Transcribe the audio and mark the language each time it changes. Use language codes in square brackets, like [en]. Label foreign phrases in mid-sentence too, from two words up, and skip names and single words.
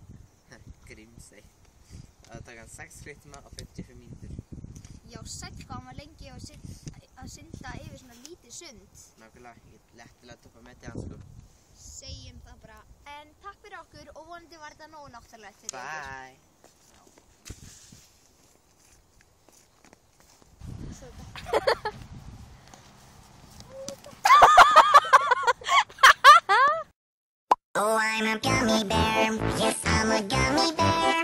[is] Grimsey. Það tók hann 6 klukkutíma og 55 mínútur. Já, sæll hvað hann var lengi að synda yfir svona lítið sund. Nákvæmlega, ég get lettilega toppa metið hans sko. Segjum það bara. En takk fyrir okkur og vonandi var þetta nógu náttúrulegt fyrir [en] Bye! Oh, I'm a gummy bear. Yes, I'm a gummy bear.